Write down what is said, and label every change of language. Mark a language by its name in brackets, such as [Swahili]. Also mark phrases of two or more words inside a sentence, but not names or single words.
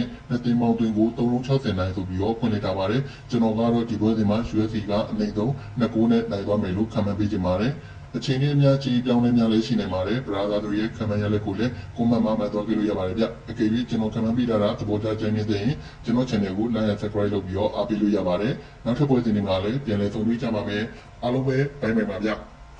[Burmese] နှစ်သင်းပေါင်းတွင်ကို360နိုင်ဆိုပြီးတော့ဖွင့်လှစ်ထားပါတယ်။ကျွန်တော်ကတော့ဒီပွဲစဉ်မှာ USA ကအနိုင်ဆုံး2-9နဲ့နိုင်သွားမယ်လို့ခံမှန်းပေးချင်ပါတယ်။အချိန်ကြီးအများကြီးပြောင်းလဲများလဲရှိနိုင်ပါတယ်ပရာသာတို့ရဲ့ခံမှန်းရလက်ကိုလည်းကွန်မန့်မှာမှတ်သွားကြလို့ရပါတယ်ဗျအကယ်၍ကျွန်တော်ခံမှန်းပေးတာသဘောကျကြတဲ့ရင်ကျွန်တော် channel ကို [English] like and subscribe [Burmese] လုပ်ပြီးတော့အားပေးလို့ရပါတယ်နောက်ထပ်ပွဲစဉ်တွေမှာလည်းပြန်လည်ဆုံတွေ့ကြပါမယ်အားလုံးပဲဘိုင်ဘိုင်ပါဗျ